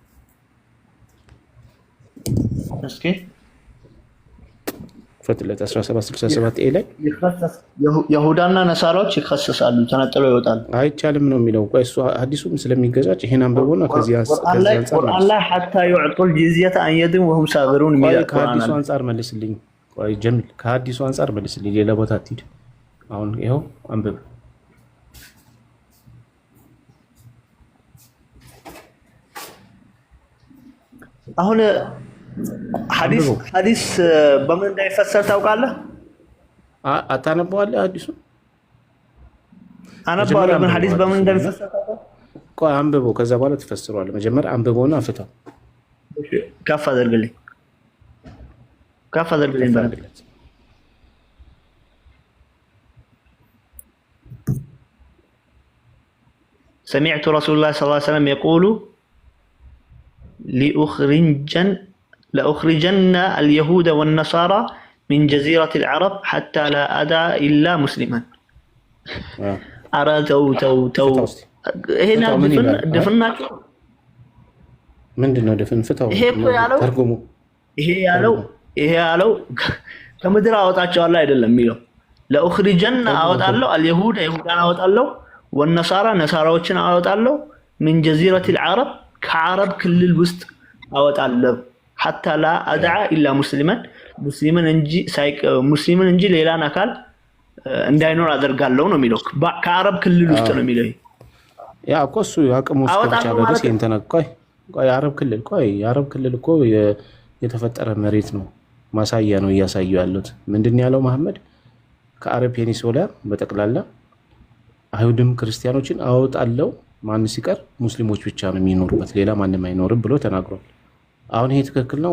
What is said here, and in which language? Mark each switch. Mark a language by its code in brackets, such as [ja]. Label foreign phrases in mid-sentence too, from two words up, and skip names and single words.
[am] እስኪ ክፈትለት 1767 ኤ ላይ ይሁዳና ነሳራዎች ይከሰሳሉ፣ ተነጥለው ይወጣሉ። አይቻልም ነው የሚለው። ቆይ እሱ ሐዲሱም ስለሚገዛጭ ይሄን አንብቦና ከዚህ ቁርአን ላይ [ar] حتى يعطوا الجزية عن يد وهم صاغرون [am] የሚለው ከሐዲሱ አንፃር መልስልኝ። ቆይ ጀሚል ከሐዲሱ አንፃር መልስልኝ። ሌላ ቦታ አትሂድ። አሁን ይኸው አንብብ። አሁን ሐዲስ በምን እንዳይፈሰር ታውቃለህ? አታነበዋለህ? ሐዲሱ አነበዋለሁ፣ ግን ሐዲስ በምን እንደሚፈሰር ታውቃለህ? ቆይ አንብበው፣ ከዛ በኋላ ትፈስረዋለህ። መጀመሪያ አንብበውና ፍታው። [ar] ከፍ አድርግልኝ፣ ከፍ አድርግልኝ። سمعت رسول الله صلى الله عليه وسلم يقول لأخرجن اليهود والنصارى من جزيرة العرب حتى لا أدع إلا مسلما. أرى تو هنا دفننا من دنا دفن فتاو ترجموا [am] ይሄ ያለው ከምድር አወጣቸዋለሁ አይደለም የሚለው ለأخرجن አወጣለሁ اليهود ይሁዳን አወጣለሁ والنصارى ነሳራዎችን አወጣለሁ [ar] من جزيرة العرب [am] ከአረብ ክልል ውስጥ አወጣለሁ [ar] حتى لا أدع إلا مسلما [am] ሙስሊምን እንጂ ሌላን አካል እንዳይኖር አደርጋለሁ ነው የሚለው። ከአረብ ክልል ውስጥ ነው የሚለው። ያ እኮ እሱ ያቅሙ ስከቻለ ደስ እንተነቆይ የአረብ ክልል እኮ የተፈጠረ መሬት ነው፣ ማሳያ ነው እያሳዩ ያሉት። ምንድን ያለው መሐመድ ከአረብ ፔኒንሱላ በጠቅላላ አይሁድም ክርስቲያኖችን አወጣለሁ፣ ማን ሲቀር ሙስሊሞች ብቻ ነው የሚኖሩበት፣ ሌላ ማንም አይኖርም ብሎ ተናግሯል። አሁን ይሄ ትክክል ነው?